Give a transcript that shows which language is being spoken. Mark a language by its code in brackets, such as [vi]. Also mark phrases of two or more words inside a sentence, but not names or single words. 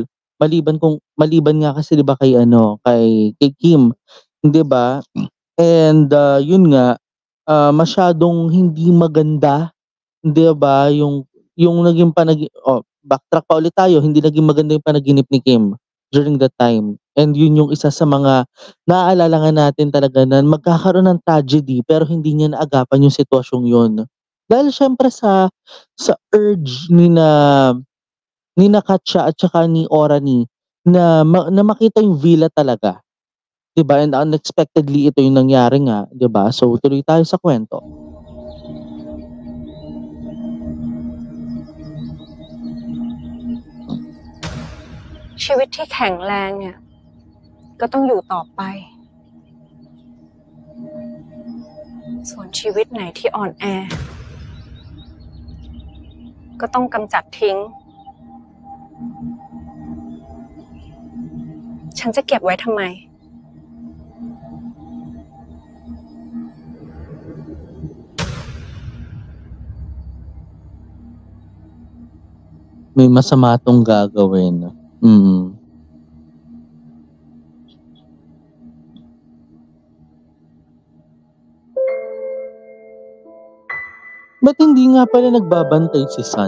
[tl] Maliban nga kasi 'di ba kay Kim, 'di ba? And yun nga masyadong hindi maganda, 'di ba, yung naging backtrack pa ulit tayo, hindi naging maganda yung panaginip ni Kim [en] during that time. [tl] And yun yung isa sa mga naaalala nga natin talaga na magkakaroon ng tragedy pero hindi niya naagapan yung sitwasyong yun. Dahil syempre sa urge ni na Katya at saka ni Orani na makita yung villa talaga. 'Di ba? And unexpectedly ito yung nangyari nga, 'di ba? So tuloy tayo sa kwento. [th] ชีวิตที่แข็งแรงเนี่ยก็ต้องอยู่ต่อไปส่วนชีวิตไหนที่อ่อนแอก็ต้องกำจัดทิ้งฉันจะเก็บไว้ทำไม [tl] May masama tong gagawin. Ba't hindi nga pala nagbabantay si Sun?